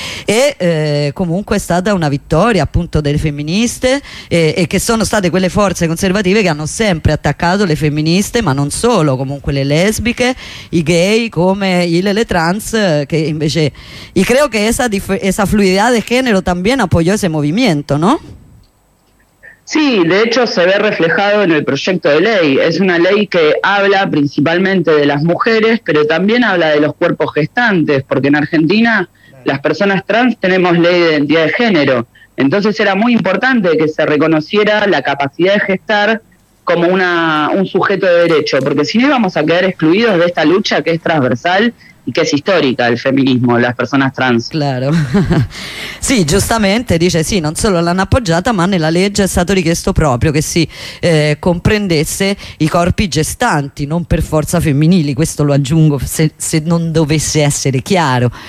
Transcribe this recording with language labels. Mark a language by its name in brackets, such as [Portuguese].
[Italian] E comunque è stata una vittoria appunto delle femministe e che sono state quelle forze conservative che hanno sempre attaccato le femministe, ma non solo, comunque le lesbiche, i gay, come le trans, che invece, e credo che essa fluidità di genere [Spanish] también appoggiò ese movimento, no? Sí, de hecho se ve reflejado en el proyecto de ley. Es una ley que habla principalmente de las mujeres, pero también habla de los cuerpos gestantes, porque en Argentina las personas trans tenemos ley de identidad de género. Entonces era muy importante que se reconociera la capacidad de gestar como un sujeto de derecho, porque si no íbamos a quedar excluidos de esta lucha que es transversal [Italian] che è storica il femminismo, le persone trans. [Spanish] Claro. [Italian] Sì, giustamente dice sì, non solo l'hanno appoggiata, ma nella legge è stato richiesto proprio che si comprendesse i corpi gestanti, non per forza femminili, questo lo aggiungo se non dovesse essere chiaro.